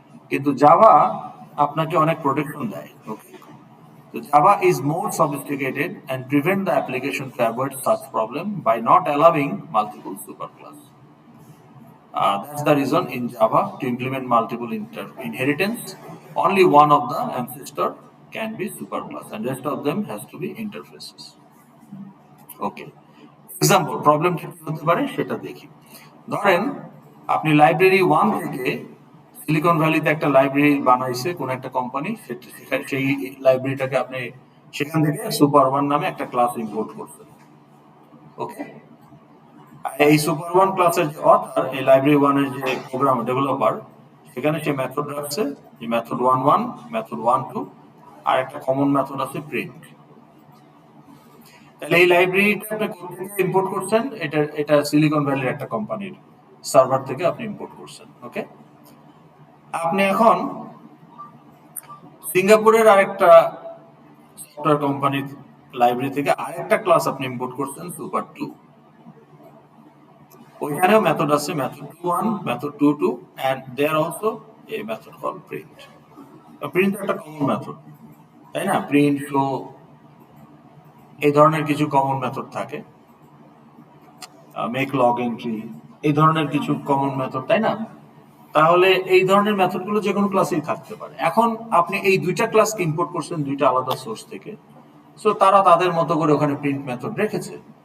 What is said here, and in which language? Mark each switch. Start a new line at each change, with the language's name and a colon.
Bangla: কিন্তু জাভা আপনাকে অনেক প্রোটেকশন দেয়।
English: Okay, তো Java is more sophisticated and prevent the application to avoid such problem by not allowing multiple superclass. That's the reason in Java to implement multiple inheritance, only one of the ancestor can be superclass and rest of them has to be interfaces. Okay.
Bangla: Example, problem কি হতে পারে সেটা দেখি। ধরেন আপনি library 1 থেকে silicon ভ্যালিতে একটা library বানাইছে কোন একটা কোম্পানি, সেই লাইব্রেরিটাকে আপনি সেখান থেকে সুপার 1 নামে একটা ক্লাস ইম্পোর্ট করছেন। ওকে, এই সুপার 1 ক্লাসের যে অথর, এই লাইব্রেরি 1 এর যে প্রোগ্রাম ডেভেলপার, সেখানে সে মেথড রাখছে, যে মেথড 11, মেথড 12 আর একটা কমন মেথড আছে প্রিন্ট। তাহলে এই লাইব্রেরিটা আপনি কোথা থেকে ইম্পোর্ট করছেন? এটা সিলিকন ভ্যালির একটা কোম্পানির সার্ভার থেকে আপনি ইম্পোর্ট করছেন। ওকে, আপনি এখন সিঙ্গাপুরের আরেকটা সফটওয়্যার কোম্পানির লাইব্রেরি থেকে আরেকটা ক্লাস আপনি ইম্পোর্ট করছেন সুপার 2। ওইখানেও মেথড আছে,
English: Method 21, method 22 and there also a method called print.
Bangla: Print একটা কমন মেথড, তাই না? প্রিন্ট, শো, এই ধরনের কিছু কমন মেথড থাকে, মেক লগ এন্ট্রি, এই ধরনের কিছু কমন মেথড, তাই না? তাহলে এই ধরনের মেথডগুলো যে কোনো ক্লাসেই থাকতে পারে। এখন আপনি এই দুইটা ক্লাসকে ইম্পোর্ট করছেন দুইটা আলাদা সোর্স থেকে, সো তারা তাদের মতো করে ওখানে প্রিন্ট মেথড রেখেছে।